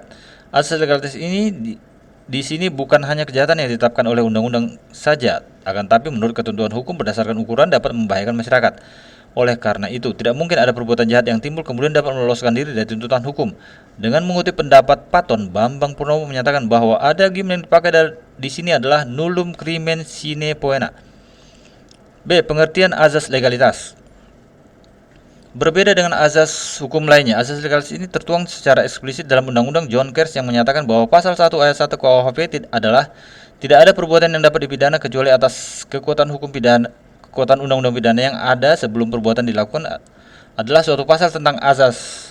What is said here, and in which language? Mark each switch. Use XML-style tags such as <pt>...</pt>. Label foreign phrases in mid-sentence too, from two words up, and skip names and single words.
<id>Azas legalitas ini di sini bukan hanya kejahatan yang ditetapkan oleh undang-undang saja, akan tapi menurut ketentuan hukum berdasarkan ukuran dapat membahayakan masyarakat. Oleh karena itu, tidak mungkin ada perbuatan jahat yang timbul kemudian dapat meloloskan diri dari tuntutan hukum. Dengan mengutip pendapat Patton, Bambang Purnomo menyatakan bahwa adagium yang dipakai di sini adalah</id> <la>nullum crimen sine poena.</la> <id>B. Pengertian azas legalitas. Berbeda dengan azas hukum lainnya, azas legalitas ini tertuang secara eksplisit dalam Undang-Undang John Kers yang menyatakan bahwa pasal 1 ayat 1 KUHP adalah tidak ada perbuatan yang dapat dipidana kecuali atas kekuatan hukum pidana, kekuatan undang-undang pidana yang ada sebelum perbuatan dilakukan adalah suatu pasal tentang azas.</id>